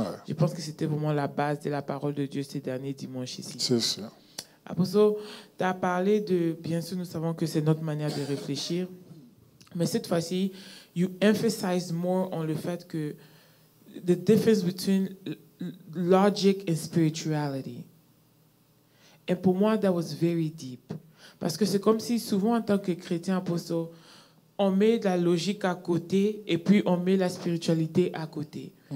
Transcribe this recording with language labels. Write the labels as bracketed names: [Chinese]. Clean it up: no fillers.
[French] Je pense que c'était vraiment la base de la parole de Dieu ces derniers dimanches ici. C'est ça. Apostle, tu as parlé de, bien sûr, nous savons que c'est notre manière de réfléchir, mais cette fois-ci, [English] you emphasize more on [French] le fait que [English] the difference between logic and spirituality. [French] Et pour moi, [English] that was very deep. [French] Parce que c'est comme si souvent en tant que chrétien apostle, on met la logique à côté et puis on met la spiritualité à côté.